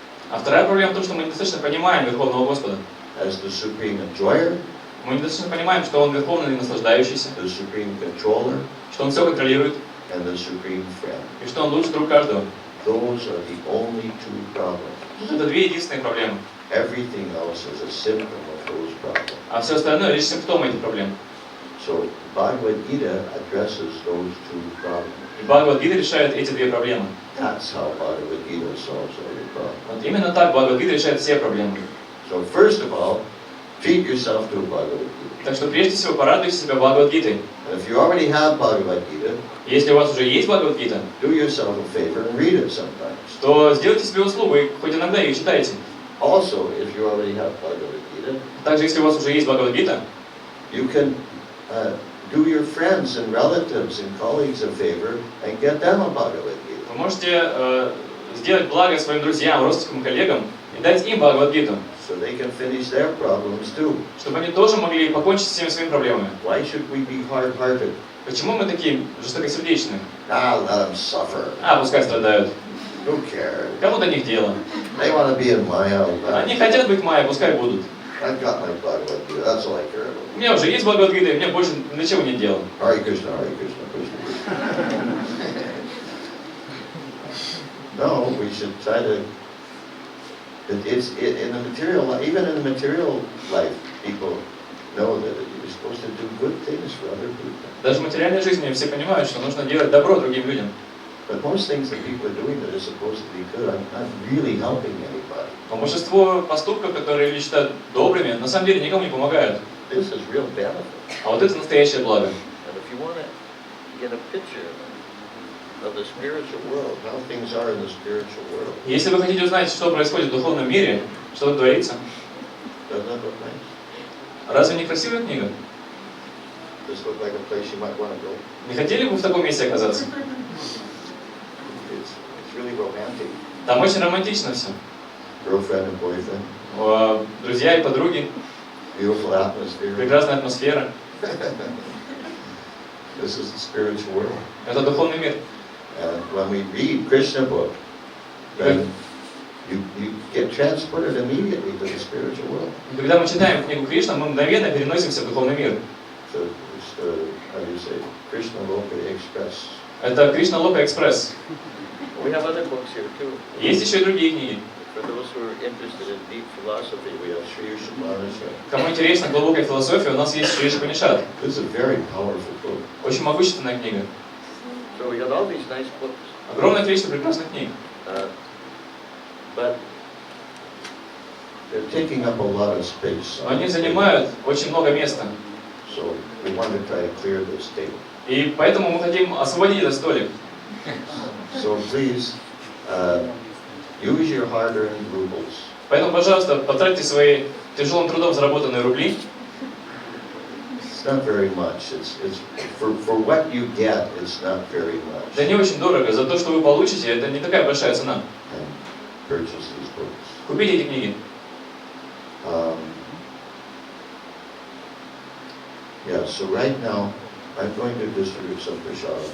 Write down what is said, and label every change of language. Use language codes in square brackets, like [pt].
[ru] А вторая проблема в том, что мы недостаточно понимаем Верховного Господа. [en] as the Supreme Enjoyer, [ru] Мы недостаточно понимаем, что Он Верховный наслаждающийся, [en] the Supreme Controller, [ru] что Он все контролирует, [en] and the Supreme Friend. [ru] и что Он лучший друг каждого. [en] Those are the only two problems. [ru] Это две единственные проблемы. [en] Everything else is a symptom of those problems. [ru] А все остальное лишь симптомы этих проблем. [en] So Bhagavad Gita addresses those two problems. [ru] И Бхагавад Гита решает эти две проблемы. [en] That's how Bhagavad Gita solves all your problems. [ru] Вот именно так Бхагавад Гита решает все проблемы. [en] So first of all, treat yourself to Bhagavad Gita. [ru] Так что прежде всего порадуйте себя Бхагавад Гитой. [en] And if you already have Bhagavad Gita, [ru] Если у вас уже есть Бхагавад Гита, [en] do yourself a favor and read it sometimes. [ru] то сделайте себе услугу и хоть иногда ее читайте. [en] Also, if you already have Bhagavad Gita, [ru] Также, если у вас уже есть Бхагавад Гита, [en] you can do your friends and relatives and colleagues a favor and get them a Bhagavad Gita. [ru] Вы можете сделать благо своим друзьям, родственникам, коллегам и дать им Бхагавад Гиту, [en] So they can finish their problems too. [ru] чтобы они тоже могли покончить с всеми своими проблемами. [en] Why should we be hard-hearted? [ru] Почему мы такие жестокосердечные? [en] Let them suffer. [ru] Пускай страдают. [en] Who cares? [ru] Кому до них дело? [en] They want to be in Maya. [ru] Они хотят быть майя, пускай будут. [en] I've got my Bhagavad Gita. That's all I care about. [ru] У меня уже есть Бхагавад Гита, и мне больше для чего нет дела. [en] Hare Krishna, Krishna. No, we should try to. In the material life, even in the material life, people know that you're supposed to do good things for other people. [ru] Даже в материальной жизни все понимают, что нужно делать добро другим людям. [en] But most things that people are doing that are supposed to be good are not really helping anybody. [ru] Но большинство поступков, которые люди считают добрыми, на самом деле никому не помогают. [en] This is real benefit. [ru] А вот это настоящее благо. [en] And if you want to get a picture of the spiritual world, how things are in the spiritual world, [ru] Если вы хотите узнать, что происходит в духовном мире, что тут творится, [en] doesn't that look nice? [ru] разве не красивая книга? [en] This look like a place you might want to go. [ru] Не хотели бы вы в таком месте оказаться? [en] It's really romantic. [ru] Там очень романтично все. [en] Girlfriend and boyfriend, [ru] Друзья и подруги, [en] beautiful atmosphere. [ru] прекрасная атмосфера. [en] This is the spiritual world. [ru] Это духовный мир. [en] And when we read Krishna book, then you get transported immediately to the spiritual world. [ru] Когда мы читаем книгу Кришна, мы мгновенно переносимся в духовный мир. [en] So it's how do you say, Krishna Loka Express. [ru] Это Кришна Лока Экспресс. [en] We have other books here too. [ru] Есть еще и другие книги. [en] For those who are interested in deep philosophy, we have Sri Shubhanisha. [ru] Кому интересна глубокая философия, у нас есть Шри Шупанишад. [en] This is a very powerful book. [ru] Очень могущественная книга. [en] So we have all these nice books. [ru] Огромное количество прекрасных книг. [en] But they're taking up a lot of space. [ru] Но они занимают очень много места. [en] So we want to try to clear this table. [ru] И поэтому мы хотим освободить этот столик. [en] So please use your hard-earned rubles. [ru] Поэтому, пожалуйста, потратьте свои тяжелым трудом заработанные рубли. [en] It's not very much. It's for what you get. It's not very much. [ru] Это не очень дорого. За то, что вы получите, это не такая большая цена. [en] And purchase these books. [ru] Купите эти книги. [en] Yeah. So right now, I'm going to distribute some prasad.